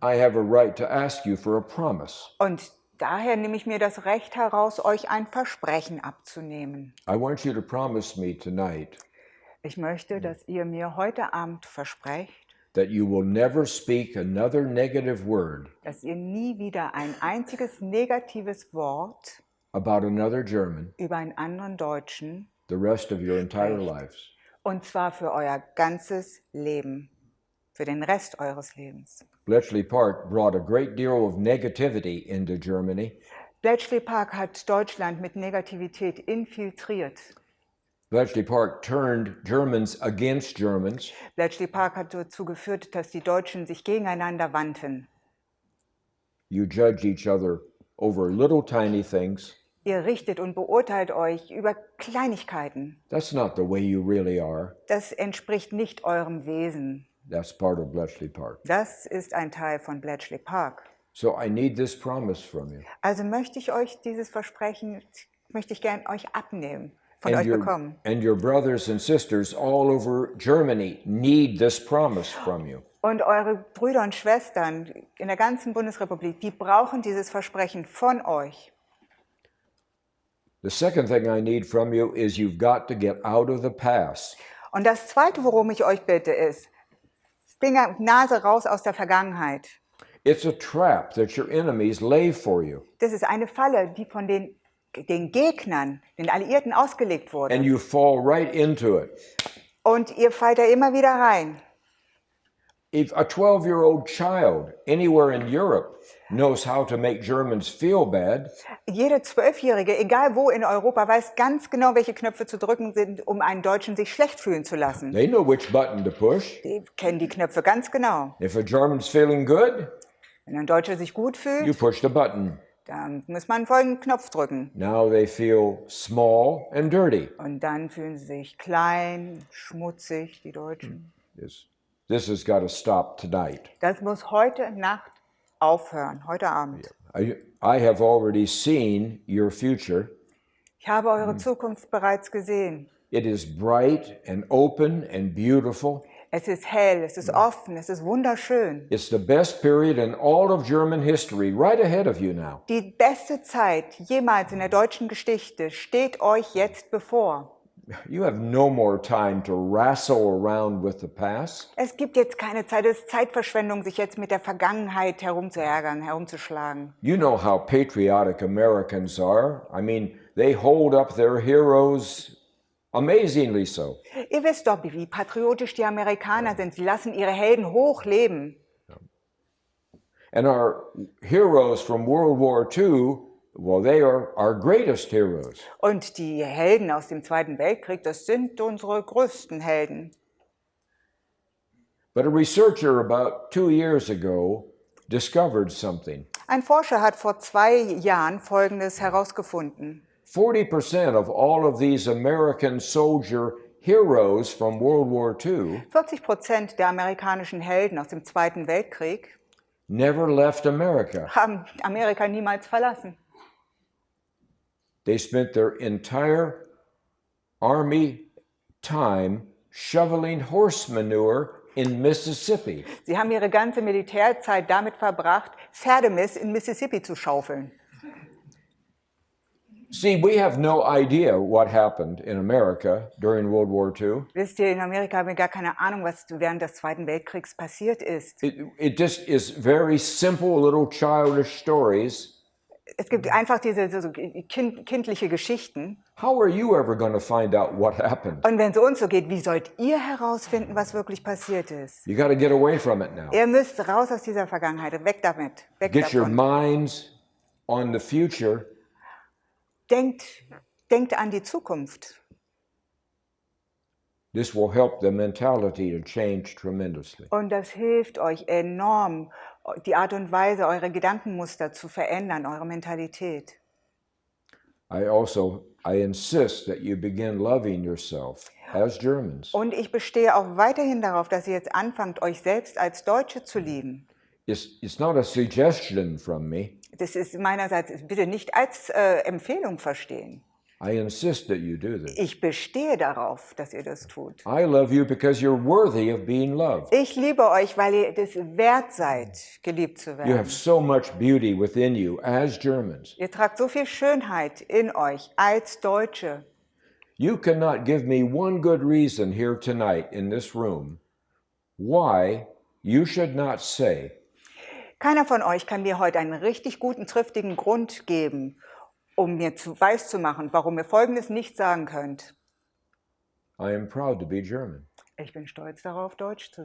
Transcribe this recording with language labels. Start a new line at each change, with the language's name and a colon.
English: I have a right to ask you for a promise.
German: Und Daher nehme ich mir das Recht heraus, euch ein Versprechen abzunehmen.
English: I want you to promise me tonight
German: Ich möchte, dass ihr mir heute Abend versprecht,
English: that you will never speak another negative word
German: dass ihr nie wieder ein einziges negatives Wort
English: about another German
German: über einen anderen Deutschen,
English: the rest of your entire lives.
German: und zwar für euer ganzes Leben, für den Rest eures Lebens.
English: Bletchley Park brought a great deal of negativity into Germany.
German: Bletchley Park hat Deutschland mit Negativität infiltriert.
English: Bletchley Park turned Germans against Germans.
German: Bletchley Park hat dazu geführt, dass die Deutschen sich gegeneinander wandten.
English: You judge each other over little tiny things.
German: Ihr richtet und beurteilt euch über Kleinigkeiten.
English: That's not the way you really are.
German: Das entspricht nicht eurem Wesen.
English: That's part of Bletchley Park.
German: Das ist ein Teil von Bletchley Park.
English: So I need this promise from you.
German: Also möchte ich euch dieses Versprechen, möchte ich gern euch abnehmen, von euch bekommen.
English: And your brothers and sisters all over Germany need this promise from you.
German: Und eure Brüder und Schwestern in der ganzen Bundesrepublik, die brauchen dieses Versprechen von euch.
English: The second thing I need from you is you've got to get out of the past.
German: Und das Zweite, worum ich euch bitte, ist, Finger, Nase raus aus der Vergangenheit.
English: It's a trap that your enemies lay for you.
German: Das ist eine Falle, die von den Gegnern, den Alliierten ausgelegt wurde.
English: And you fall right into it.
German: Und ihr fallt da immer wieder rein.
English: If a 12-year-old child anywhere in Europe knows how to make Germans feel bad,
German: Jede Zwölfjährige, egal wo in Europa, weiß ganz genau, welche Knöpfe zu drücken sind, um einen Deutschen sich schlecht fühlen zu lassen.
English: they know which button to push.
German: Die kennen die Knöpfe ganz genau.
English: If a German's feeling good,
German: Wenn ein Deutscher sich gut
English: you
German: fühlt,
English: push the button.
German: dann muss man folgenden Knopf drücken.
English: Now they feel small and dirty.
German: Und dann fühlen sie sich klein, schmutzig, die Deutschen.
English: This has got to stop tonight.
German: Das muss heute Nacht aufhören, heute Abend.
English: I have already seen your future.
German: Ich habe eure Zukunft bereits gesehen.
English: It is bright and open and beautiful.
German: Es ist hell, es ist offen, es ist wunderschön.
English: It's the best period in all of German history, right ahead of you now.
German: Die beste Zeit jemals in der deutschen Geschichte steht euch jetzt bevor.
English: You have no more time to wrestle around with the past.
German: Es gibt jetzt keine Zeit, es ist Zeitverschwendung, sich jetzt mit der Vergangenheit herumzuärgern, herumzuschlagen.
English: You know how patriotic Americans are. I mean, they hold up their heroes amazingly so.
German: Ihr wisst doch, wie patriotisch die Amerikaner sind. Sie lassen ihre Helden hochleben.
English: And our heroes from World War II, well, they are our greatest heroes.
German: Und die Helden aus dem Zweiten Weltkrieg, das sind unsere größten Helden.
English: But a researcher about 2 years ago discovered something.
German: Ein Forscher hat vor 2 Jahren Folgendes herausgefunden.
English: 40% of all of these American soldier heroes from World War II
German: 40% der amerikanischen Helden aus dem Zweiten Weltkrieg
English: never left America.
German: haben Amerika niemals verlassen.
English: They spent their entire army time shoveling horse manure in Mississippi.
German: Sie haben ihre ganze Militärzeit damit verbracht, Pferdemist in Mississippi zu schaufeln.
English: See, we have no idea what happened in America during World War II.
German: Wisst ihr, in Amerika haben wir gar keine Ahnung, was während des Zweiten Weltkriegs passiert ist.
English: It just is very simple little childish stories.
German: Es gibt einfach diese so kindliche Geschichten.
English: How are you ever going to find out what happened?
German: Und wenn es uns so geht, wie sollt ihr herausfinden, was wirklich passiert ist?
English: You got to get away from it now.
German: Ihr müsst raus aus dieser Vergangenheit, weg damit, weg
English: Get your
German: davon.
English: minds on the future.
German: Denkt an die Zukunft.
English: This will help the mentality to change tremendously.
German: Und das hilft euch enorm, die Art und Weise, eure Gedankenmuster zu verändern, eure Mentalität.
English: I insist that you begin loving yourself as Germans.
German: Und ich bestehe auch weiterhin darauf, dass ihr jetzt anfangt, euch selbst als Deutsche zu lieben.
English: It's not a suggestion from me.
German: Das ist meinerseits bitte nicht als Empfehlung verstehen.
English: I insist that you do this.
German: Ich bestehe darauf, dass ihr das tut.
English: I love you because you're worthy of being loved.
German: Ich liebe euch, weil ihr es wert seid, geliebt zu
English: You
German: werden.
English: have so much beauty within you as Germans.
German: Ihr tragt so viel Schönheit in euch als Deutsche.
English: You cannot give me one good reason here tonight in this room why you should not say,
German: Keiner von euch kann mir heute einen richtig guten, triftigen Grund geben, um mir weiß zu machen, warum ihr Folgendes nicht sagen könnt.
English: I am proud to be German.
German: Ich bin stolz darauf, Deutsch zu